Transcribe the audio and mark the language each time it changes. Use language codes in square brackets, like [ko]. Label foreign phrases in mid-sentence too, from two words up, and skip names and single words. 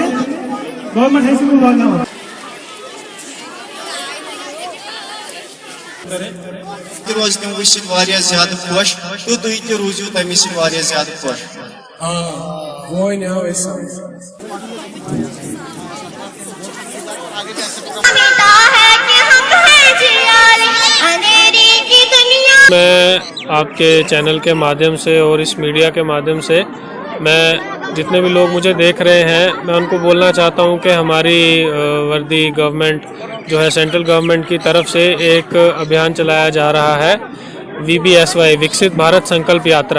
[hi] गवर्नमेंट हाई स्कूल वाघामा [ks] रोज तम वुचित वारिया ज्यादा खुश तो तुम ते रोजो तमि सि वारिया ज्यादा खुश। [hi] मैं आपके चैनल के माध्यम से और इस मीडिया के माध्यम से मैं जितने भी लोग मुझे देख रहे हैं मैं उनको बोलना चाहता हूं कि हमारी वर्दी गवर्नमेंट जो है [en] central government [hi] की तरफ से एक अभियान चलाया जा रहा है VBSY विकसित भारत संकल्प यात्रा।